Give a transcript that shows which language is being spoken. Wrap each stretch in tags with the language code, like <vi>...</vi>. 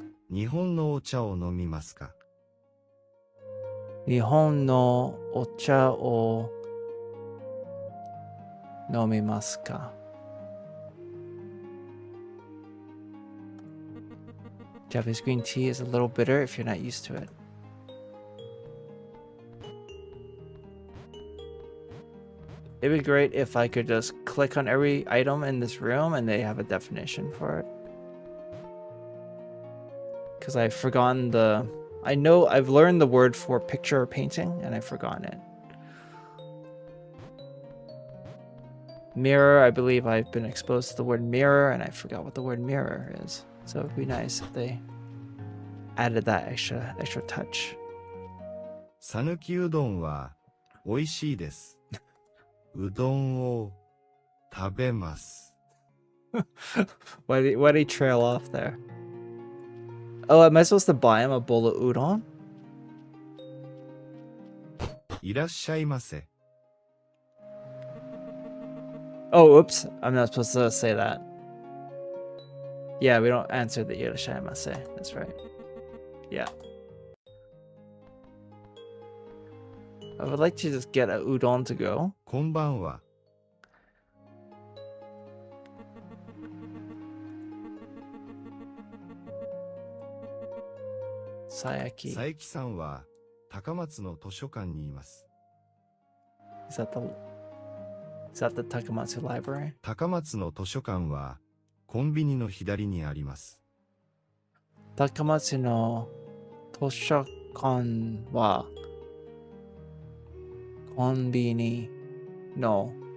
<ja>日本のお茶を飲みますか？日本のお茶を飲みますか？</ja> <en>Japanese green tea is a little bitter if you're not used to it. It'd be great if I could just click on every item in this room and they have a definition for it. Because I've forgotten the... I know I've learned the word for picture or painting and I've forgotten it. Mirror, I believe I've been exposed to the word mirror and I forgot what the word mirror is. So it'd be nice if they added that extra touch.</en> <ja>さぬきうどんは美味しいです。うどんを食べます。</ja> <en>Why did he trail off there? Oh, am I supposed to buy him a bowl of udon?</en> <ja>いらっしゃいませ。</ja> <en>Oh, oops. I'm not supposed to say that. Yeah, we don't answer the irashaimase. That's right. Yeah. I would like to just get a udon to go.</en> <ja>こんばんは。 Sayaki. 佐伯さんは高松の図書館にいます。</ja> <en>Is that the Takamatsu library?</en> <ja>高松の図書館はコンビニの左にあります。 Takamatsu no toshokan wa konbini no</ja>